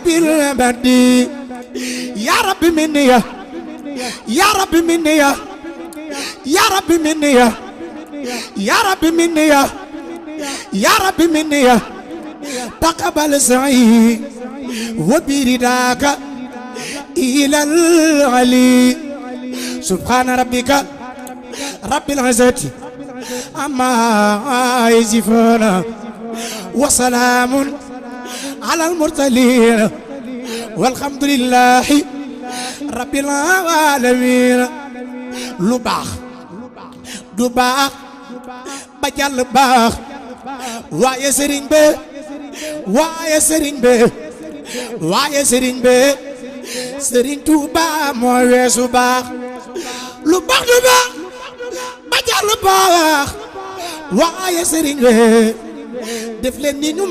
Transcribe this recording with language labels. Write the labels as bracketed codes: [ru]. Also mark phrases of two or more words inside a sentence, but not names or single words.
[ar] البدي يا رب مني يا رب مني يا رب مني يا رب مني يا رب مني تقبل سعي وبرداك إلى العلي سبحان ربك رب العزة أما يصفون وسلام على المرسلين والحمد لله رب العالمين [wo] lu baax du baax ba jàll baax waaye sëriñ be waaye sëriñ be waaye sëriñ be sëriñ Tuuba moo weesu baax lu baax du baax ba jàll baax waaye sëriñ be def leen ni ñu